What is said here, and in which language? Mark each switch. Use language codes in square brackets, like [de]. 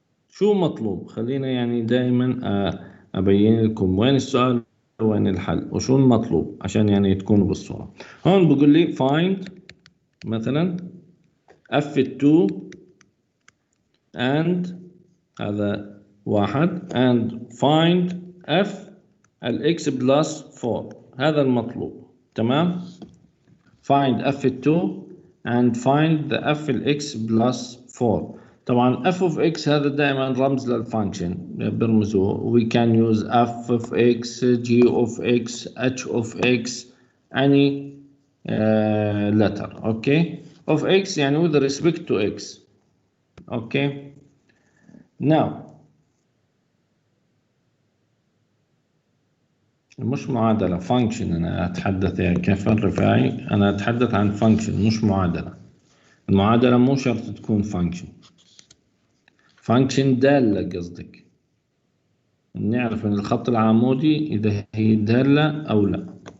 [ar] شو مطلوب؟ خلينا يعني دائما أبين لكم وين السؤال وين الحل وشو المطلوب عشان يعني تكونوا بالصورة. هون بقول لي find مثلا f2 and هذا 1 and [en] find f x plus 4. [ar] هذا المطلوب. تمام؟ [en] find f2 and find the f x plus 4. [ar] طبعا f of x هذا دائما رمز للفانكشن برمزه. [en] we can use f of x, g of x, h of x, any letter. okay, of x [ar] يعني [en] with respect to x. okay, now [ar] مش معادلة [en] function. [ar] أنا أتحدث يعني كيف الرفاعي، أنا أتحدث عن function مش معادلة. المعادلة مو شرط تكون function. function دالة قصدك، نعرف من الخط العمودي إذا هي دالة أو لا.